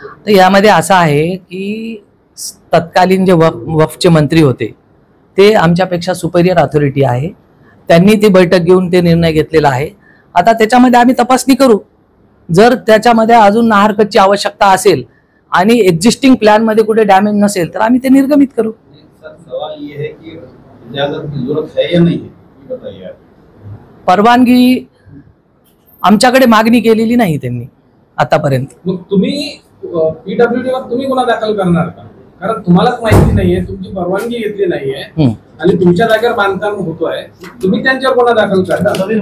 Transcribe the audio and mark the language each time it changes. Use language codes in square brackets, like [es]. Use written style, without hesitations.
[mr] तर यामध्ये असं आहे की तत्कालीन जे वक्फचे मंत्री होते ते आमच्यापेक्षा सुपेरियर अथॉरिटी आहे। त्यांनी ती बैठक घेऊन ते निर्णय घेतलेला आहे। आता त्याच्यामध्ये आम्ही तपासणी करू। जर त्याच्यामध्ये अजून नाहरकतची आवश्यकता असेल आणि एक्झिस्टिंग प्लॅन मध्ये कुठे डॅमेज नसेल तर आम्ही ते निर्गमित करू। [hi] सवाल ये है कि इजाजत की जरूरत है या नहीं है, ये बताइए। [mr] परवानगी आमच्याकडे मागणी केलेली नाही त्यांनी आतापर्यंत। मग तुम्ही पीडब्ल्यूडी वर तुम्ही गुन्हा दाखल करणार का? कारण तुम्हालाच माहिती नाहीये, तुमची परवानगी घेतली नाहीये आणि तुमच्या जागेवर बांधकाम होतोय, तुम्ही त्यांच्यावर गुन्हा दाखल करता।